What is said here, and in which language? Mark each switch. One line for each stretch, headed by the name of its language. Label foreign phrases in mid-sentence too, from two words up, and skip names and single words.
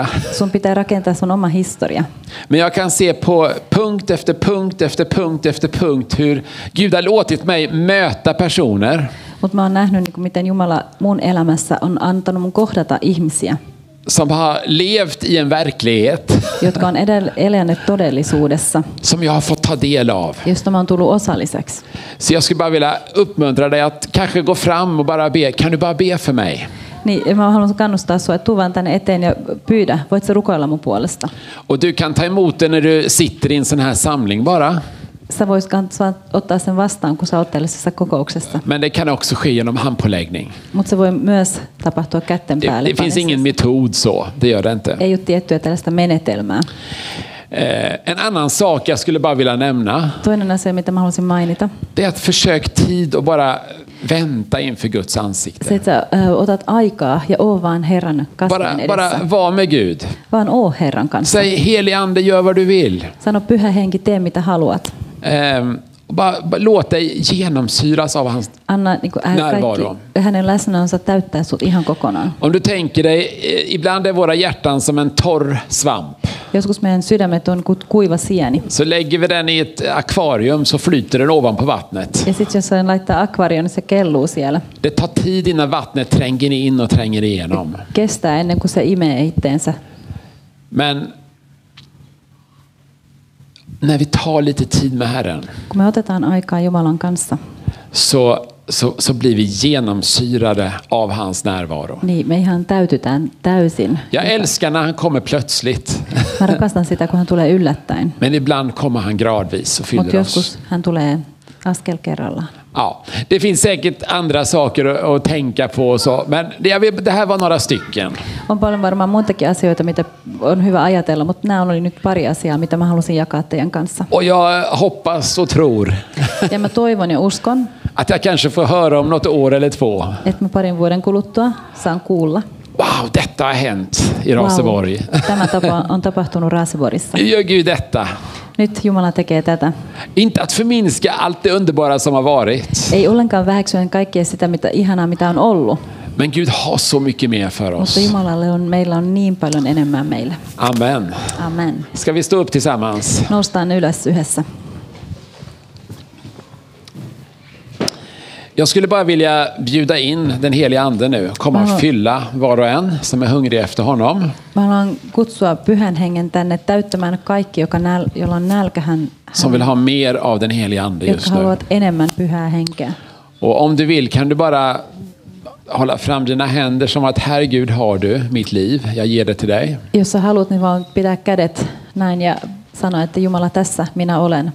Finnish: Sun pitää rakentaa sun oma historia.
Swedish: Men jag kan se på punkt efter punkt efter punkt efter punkt hur Gud har låtit mig möta personer.
Finnish: Mutta mä oon nähnyt, miten Jumala mun elämässä on antanut mun kohdata ihmisiä.
Swedish: Som har levt i en verklighet.
Finnish: Jotka on eläneet todellisuudessa.
Swedish: Som jag har fått ta del av.
Finnish: Josta mä oon tullut osalliseksi.
Swedish: Så jag skulle bara vilja uppmuntra dig att kanske gå fram och bara be. Kan du bara be för mig?
Finnish: Niin, mä haluan kannustaa sua, että tuu vaan tänne eteen ja pyydä. Voit sä rukoilla mun puolesta?
Swedish: Och du kan ta emot det när du sitter i en sån här samling bara.
Finnish: Sä vois ottaa sen vastaan, kun sä oot tällaisessa kokouksessa.
Swedish: Men det kan också ske genom handpåläggning.
Finnish: Mutta se voi myös tapahtua kätten päälle.
Swedish: Det finns ingen metod så, det gör det inte.
Finnish: Ei ole tiettyä tällaista menetelmää.
Swedish: En annan sak jag skulle bara vilja nämna.
Finnish: Toinen asia, mitä mä haluaisin mainita.
Swedish: Det är att försök tid och bara vänta inför Guds ansikte.
Finnish: Se, että sä otat aikaa ja oo vaan Herran kasvojen edessä.
Swedish: Bara var med Gud.
Finnish: Vaan oo Herran kanssa.
Swedish: Säg helig ande, gör vad du vill.
Finnish: Sano pyhä henki, tee mitä haluat.
Swedish: Bara låt dig genomsyras av hans närvaro.
Finnish: Hänen läsnäolonsa täyttää sut ihan kokonaan.
Swedish: Om du tänker dig, ibland är våra hjärtan som en torr svamp.
Finnish: Joskus meidän sydämet on kuiva sieni.
Swedish: Så lägger vi den i ett akvarium så flyter den ovanpå vattnet.
Finnish: Ja sitten jos laittaa akvaarioon, niin se kelluu siellä.
Swedish: Det tar tid innan vattnet tränger in och tränger igenom.
Finnish: Kestää ennen kuin se imee itteensä.
Swedish: Men när vi tar lite tid med Herren,
Finnish: kun me otetaan aikaa Jumalan kanssa,
Swedish: så blir vi genomsyrade av hans närvaro.
Finnish: Niin, me ihan täytytään täysin.
Swedish: Jag älskar när han kommer plötsligt.
Finnish: Mä rakastan sitä, kun hän tulee yllättäen.
Swedish: Men ibland kommer han gradvis och fyller
Finnish: Mut joskus hän tulee askel kerrallaan.
Swedish: Ja, det finns säkert andra saker att tänka på och så, men det här var några stycken.
Finnish: On paljon varmaan muitakin asioita, mitä on hyvä ajatella, mutta nämä oli nyt pari asiaa, mitä mä halusin jakaa teidän kanssa.
Swedish: Och jag hoppas och tror.
Finnish: Ja mä toivon ja uskon,
Swedish: att jag kanske får höra om något år eller 2.
Finnish: Että mä parin vuoden kuluttua saan kuulla.
Swedish: Wow, detta har hänt i Raseborg.
Finnish: Wow, tämä on tapahtunut Raseborgissa.
Swedish: Gör Gud detta.
Finnish: Nyt Jumala tekee tätä.
Swedish: Inte att förminska allt det underbara som har varit.
Finnish: Ei ollenkaan väheksyä kaikkea sitä mitä ihanaa mitä on ollut.
Swedish: Men Gud har så mycket mer för oss.
Finnish: Mutta Jumalalle meillä on niin paljon enemmän meille.
Swedish: Amen.
Finnish: Amen.
Swedish: Ska vi stå upp tillsammans?
Finnish: Noustaan ylös yhdessä.
Swedish: Jag skulle bara vilja bjuda in den heliga ande nu. Komma och fylla var och en som är hungrig efter honom.
Finnish: Mä haluan kutsua pyhän hengen tänne täyttämään kaikki, jolla on nälkä
Swedish: som vill ha mer av den heliga ande just nu.
Finnish: Jotka haluavat enemmän pyhää henkeä.
Swedish: Och om du vill kan du bara hålla fram dina händer som att Herre Gud har du mitt liv. Jag ger det till dig.
Finnish: Jos sä haluat, niin vaan pitää kädet näin ja sanoa, että Jumala tässä minä olen.